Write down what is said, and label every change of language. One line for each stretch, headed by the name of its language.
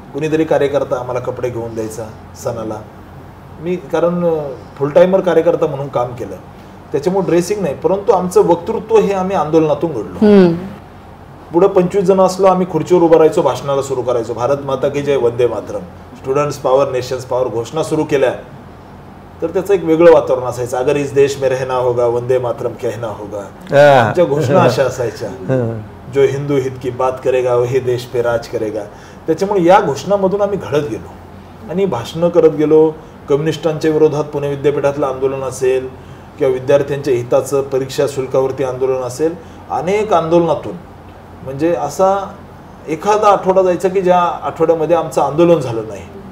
Marathi: कुणीतरी कार्यकर्ता आम्हाला कपडे घेऊन द्यायचा सणाला. मी कारण फुल टायमर कार्यकर्ता म्हणून काम केलं, त्याच्यामुळे ड्रेसिंग नाही, परंतु आमचं वक्तृत्व हे आम्ही आंदोलनातून घडलो. पुढे 25 जण असलो, आम्ही खुर्चीवर उभं राहायचो, भाषणाला सुरू करायचो, भारत माता की जय, Vande Mataram, students power, nations power घोषणा सुरू केल्या तर त्याचं एक वेगळं वातावरण असायचं.
Hindi: अगर इस देश में रहना होगा, वंदे मातरम कहना होगा,
Marathi: आमच्या घोषणा अशा असायच्या.
Hindi: जो हिंदू हित की बात करेगा वही देश पे राज करेगा.
Marathi: त्याच्यामुळे या घोषणामधून आम्ही घडत गेलो आणि भाषणं करत गेलो. कम्युनिस्टांच्या विरोधात पुणे विद्यापीठातलं आंदोलन असेल किंवा विद्यार्थ्यांच्या हिताचं परीक्षा शुल्कावरती आंदोलन असेल, अनेक आंदोलनातून म्हणजे असा एखादा आठवडा जायचा की ज्या आठवड्यामध्ये आमचं आंदोलन झालं नाही.